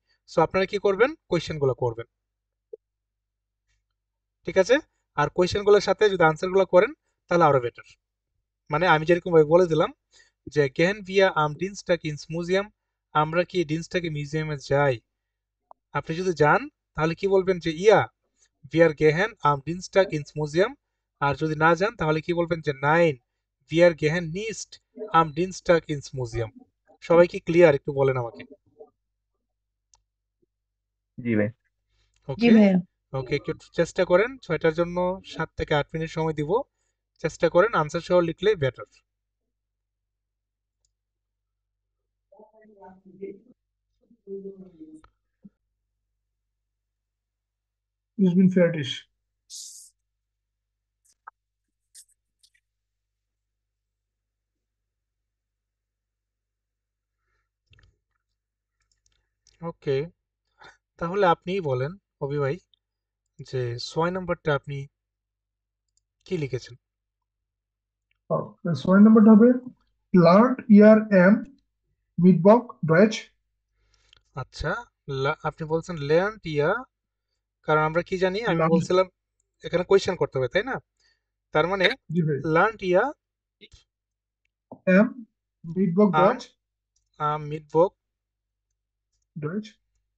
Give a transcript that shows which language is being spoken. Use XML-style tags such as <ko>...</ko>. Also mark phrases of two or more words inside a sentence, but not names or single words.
<bn>সো আপনারা কি করবেন? কোয়েশ্চেনগুলো করবেন। ঠিক আছে? আর কোয়েশ্চেনগুলোর সাথে যদি আনসারগুলো করেন তাহলে আরো বেটার। মানে আমি যেরকম ভাবে বলে দিলাম যে</bn> <de>gehen wir am Dienstag ins Museum,</de> <bn>আমরা কি ডিনস্টাগে মিউজিয়ামে যাই? আপনি যদি যান তাহলে কি বলবেন? যে</bn> <de>ja wir gehen am Dienstag ins Museum.</de> <bn>আর যদি না যান তাহলে কি বলবেন? যে</bn> <de>nein wir gehen nicht am Dienstag ins Museum।</de> <bn>সবাই কি ক্লিয়ার? একটু বলেন আমাকে। জি ভাই। জি ওকে ভাইয়া। ওকে, একটু চেষ্টা করেন, 6টার জন্য 7 থেকে 8 মিনিট সময় দিব, চেষ্টা করেন আনসার সহ লিখলে বেটার।</bn> <de>Ich bin fertig.</de> <bn>ওকে, তাহলে আপনিই বলেন অভি ভাই, যে 6 নম্বরটা আপনি কি লিখেছেন? ছয় নম্বরটা হবে</bn> <de>lernt ihr am Mittwoch Deutsch?</de> <bn>আচ্ছা, আপনি বলছেন</bn> <de>lernt ihr,</de> <bn>কারণ আমরা কি জানি, আমি Lernt বলছিলাম এখানে কোয়েশ্চেন করতে হবে তাই না? তার মানে জি ভাই</bn> <de>lernt ihr am Mittwoch আম Deutsch? am Mittwoch</de>